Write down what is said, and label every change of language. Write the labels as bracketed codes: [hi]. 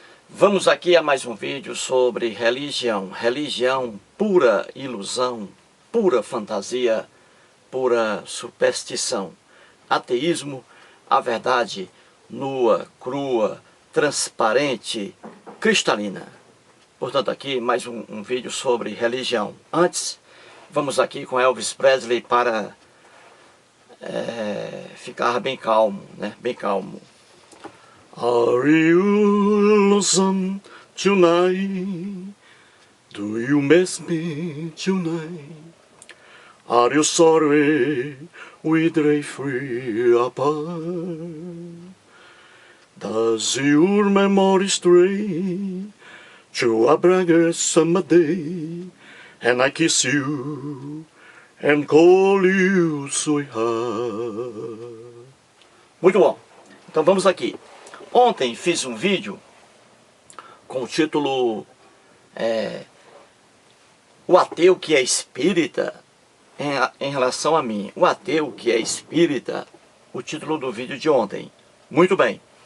[pt] Vamos aqui a mais um vídeo sobre religião pura ilusão, pura fantasia, pura superstição, ateísmo, a verdade nua, crua, transparente, cristalina. Portanto, aqui mais um vídeo sobre religião. Antes, vamos aqui com Elvis Presley para ficar bem calmo, né? Bem calmo. [en] Are you lonesome tonight? Do you miss me tonight? Are you sorry we drift apart? Does your memory stray to a bright summer day, and I kiss you and call you sweetheart? [pt] Muito bom. Então vamos aqui. Ontem fiz um vídeo com o título O ateu que é espírita, em relação a mim. O ateu que é espírita, o título do vídeo de ontem. Muito bem.